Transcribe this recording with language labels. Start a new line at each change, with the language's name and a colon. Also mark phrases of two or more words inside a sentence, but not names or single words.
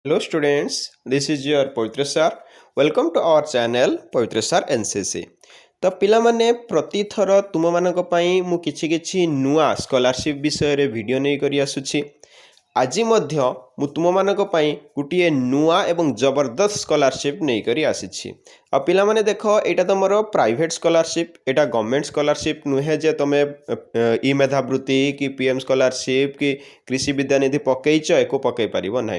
English: Hello students, this is your Pavitra sir. Welcome to our channel Pavitra sir NCC.
Odia: ତ ପିଲାମାନେ ପ୍ରତିଥର ତୁମମାନଙ୍କ ପାଇଁ ମୁଁ କିଛି ନୂଆ ସ୍କଲାରସିପ୍ ବିଷୟରେ ଭିଡ଼ିଓ ନେଇକରି ଆସୁଛି। ଆଜି ମଧ୍ୟ ମୁଁ ତୁମମାନଙ୍କ ପାଇଁ ଗୋଟିଏ ନୂଆ ଏବଂ ଜବରଦସ୍ତ ସ୍କଲାରସିପ୍ ନେଇକରି ଆସିଛି। ଆଉ ପିଲାମାନେ ଦେଖ, ଏଇଟା ତୁମର
English: private scholarship,
Odia: ଏଇଟା
English: government scholarship
Odia: ନୁହେଁ ଯେ ତୁମେ ଇ ମେଧାବୃତ୍ତି କି PM ସ୍କଲାରସିପ୍ କି କୃଷି ବିଦ୍ୟାନିଧି ପକାଇଛ ଏକୁ ପକାଇ ପାରିବ ନାହିଁ।